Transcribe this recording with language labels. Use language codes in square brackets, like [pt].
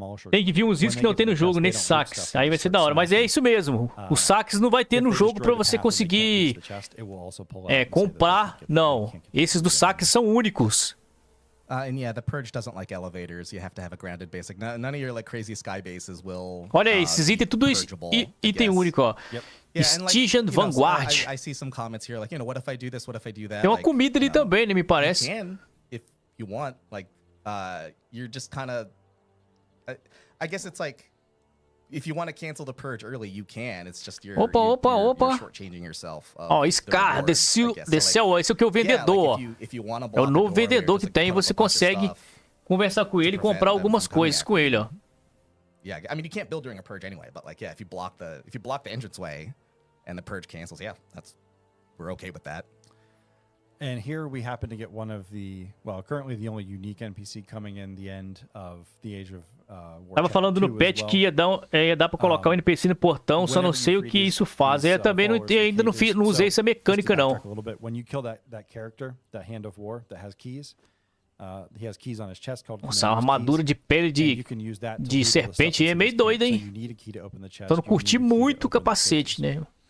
[pt] Tem que vir uns itens que não tem no jogo, nesses saques. Aí vai ser da hora. Mas é isso mesmo. Os saques não vai ter no jogo pra você conseguir comprar. Não. Esses dos saques são únicos. [en] And yeah, the Purge doesn't like elevators. You have to have a grounded basic. None of your like crazy sky bases will. [pt] Olha aí, esses itens tudo item único, ó. Stygian Vanguard. [en] I see some comments here like, what if I do this? What if I do that? [pt] Tem uma comida ali também, né, me parece. [en] You can, if you want. Like, you're just kind of. I guess it's like, if you want to cancel the Purge early, you can. It's just you're shortchanging yourself. [pt] Ó, Scar, desceu. Esse aqui é o vendedor. É o novo vendedor que tem. Você consegue conversar com ele e comprar algumas coisas com ele, ó. [en] Yeah, I mean you can't build during a Purge anyway, but like if you block the entranceway and the Purge cancels, we're okay with that. And here we happen to get one of currently the only unique NPC coming in the end of the Age of War. [pt] Tava falando no patch que ia dar pra colocar o NPC no portão, só não sei o que isso faz. Eu também ainda não usei essa mecânica, não. [en] When you kill that character, that Hand of War that has keys, he has keys on his chest called [pt] Nossa, a armadura de pele de serpente é meio doida, hein? Então não curti muito o capacete, né?